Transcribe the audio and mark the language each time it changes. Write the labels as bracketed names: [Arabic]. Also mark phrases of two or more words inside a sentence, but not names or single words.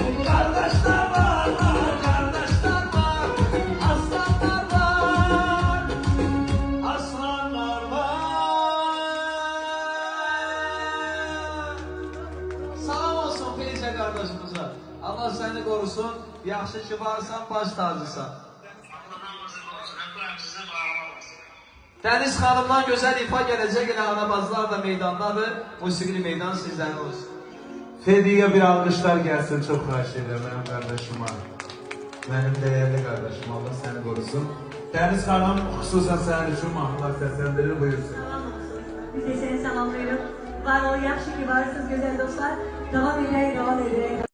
[Azerbaijani] Qardaşlar var. Kardeşimize. [Turkish] Allah seni korusun. [Azerbaijani] Yaxşı ki varsan, baş tacısan. Dəniz xanımdan gözəl ifa gələcək. Elə anabazlar da meydandadır. Musiqili meydan sizdən olsun. [Turkish] Fedi'ye bir alkışlar gelsin. Çok xahiş ederim benim kardeşime. Benim değerli kardeşim. Allah seni korusun. [Azerbaijani] Deniz Hanım xüsusən sənin üçün mahnılar səsləndirir. Buyursun. Biz de seni salamlayırıq. Var ol, yaxşı ki varsınız güzel dostlar. Devam edək.